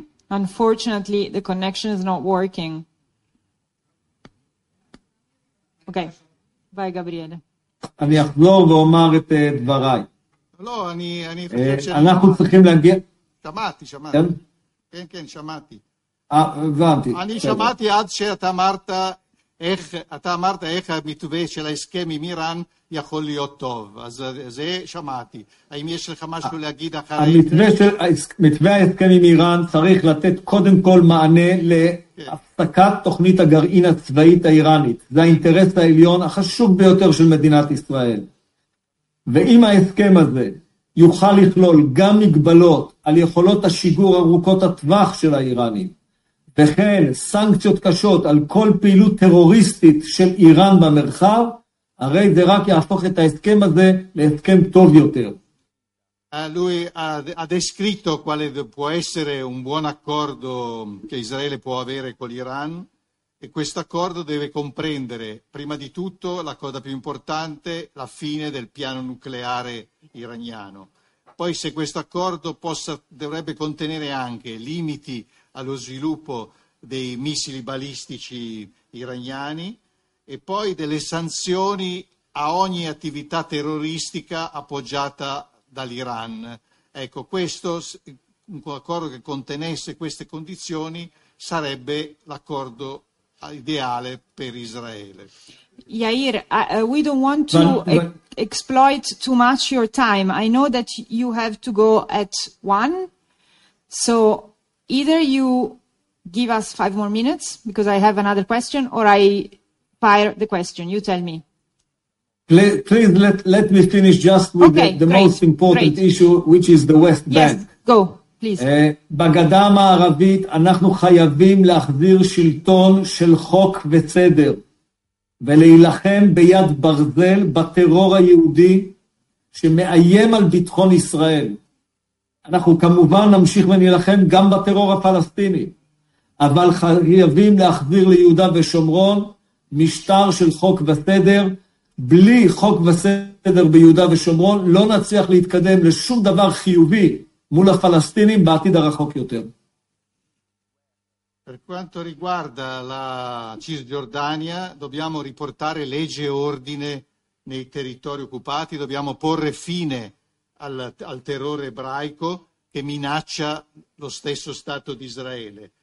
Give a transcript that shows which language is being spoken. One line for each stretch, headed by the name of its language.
English: Unfortunately, the connection is not working. Okay. Bye, Gabriel.
Hebrew: אני אחזור ואומר את דבריי. לא, אני אנחנו צריכים להגיע... שמעתי. כן? כן, שמעתי. הבנתי. אני שמעתי עד שאתה אמרת איך המתווה של ההסכם עם איראן יכול להיות טוב. אז זה שמעתי. האם יש לך משהו להגיד אחרי... המתווה ההסכם עם איראן צריך לתת קודם כל מענה להפסקת תוכנית הגרעין הצבאית האיראנית. זה האינטרס העליון החשוב ביותר של מדינת ישראל. ואם ההסכם הזה יוכל לכלול גם מגבלות על יכולות השיגור ארוכות הטווח של האיראנים, וכן סנקציות קשות על כל פעילות טרוריסטית של איראן במרחב, הרי זה רק יהפוך את ההסכם הזה להסכם טוב יותר.
Italian: Lui ha descritto quale può essere un buon accordo che Israele può avere con l'Iran, e questo accordo deve comprendere prima di tutto la cosa più importante, la fine del piano nucleare iraniano. Poi se questo accordo dovrebbe contenere anche limiti allo sviluppo dei missili balistici iraniani e poi delle sanzioni a ogni attività terroristica appoggiata dall'Iran. Ecco, questo un accordo che contenesse queste condizioni sarebbe l'accordo ideale per Israele.
English: Yair, we don't want to exploit too much your time. I know that you have to go at one, so either you give us 5 more minutes because I have another question, or I fire the question. You tell me. Please let me finish just with the most important issue, which is the West Bank. Yes, go, please.
Hebrew: בגדה המערבית אנחנו חייבים להחזיר שלטון של חוק וסדר ולהילחם ביד ברזל בטרור היהודי שמאיים על ביטחון ישראל. אנחנו כמובן נמשיך ונלחם גם בטרור הפלסטיני, אבל חייבים להחזיר ליהודה ושומרון משטר של חוק וסדר. בלי חוק וסדר ביהודה ושומרון לא נצליח להתקדם לשום דבר חיובי מול הפלסטינים בעתיד הרחוק יותר.
Italian: Per quanto riguarda la Cisgiordania, dobbiamo riportare legge e ordine nei territori occupati, dobbiamo porre fine al terrore ebraico che minaccia lo stesso Stato di Israele.